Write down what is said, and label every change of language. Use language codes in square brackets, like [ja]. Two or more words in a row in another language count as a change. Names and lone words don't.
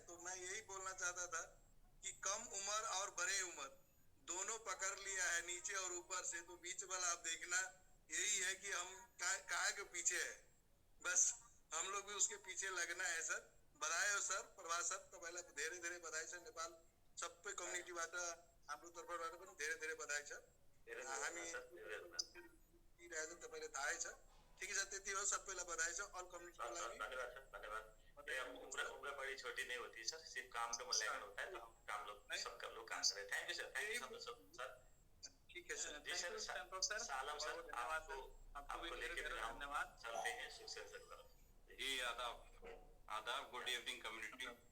[hi] तो मैं यही बोलना चाहता था कि कम उम्र और बड़े उम्र दोनों पकड़ लिया है, नीचे और ऊपर से। तो बीच वाला आप देखना यही है कि हम काय के पीछे है, बस हम लोग भी उसके पीछे लगना है सर। बधाई हो सर प्रभात सर, तो पहले धीरे धीरे बधाई सर। [ne] नेपाल सब पे कम्युनिटी बाट हाम्रो तर्फबाट पनि धेरै धेरै बधाई छ। हामी रहेछ तपाईँले थाहै छ। ठिकै छ, त्यति हो, सबैलाई बधाई छ [en] all communityको [ne] लागि। धन्यवाद सर, धन्यवाद। [hi] ये उम्र बड़ी छोटी नहीं होती सर, सिर्फ काम पे मूल्यांकन होता है, तो हम काम लोग सब कर लो काम करें। [en] thank you sir, thank you sir. [hi] ठीक है सर। जी सर, सालम सर, आपको लेके धन्यवाद चलते हैं सुखसेन सर तरफ। जी आदाब, [en] good evening community.